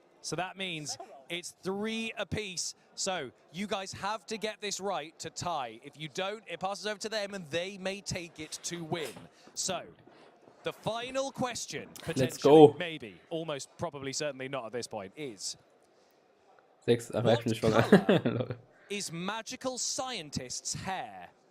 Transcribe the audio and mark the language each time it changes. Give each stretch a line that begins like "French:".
English: So that means it's 3 apiece. So you guys have to get this right to tie. If you don't, it passes over to them and they may take it to win. So the final question, potentially, Let's go. maybe, almost probably, certainly not at this point, is
German: 6, aber ich bin nicht schwanger.
English: is Magical Scientist's hair?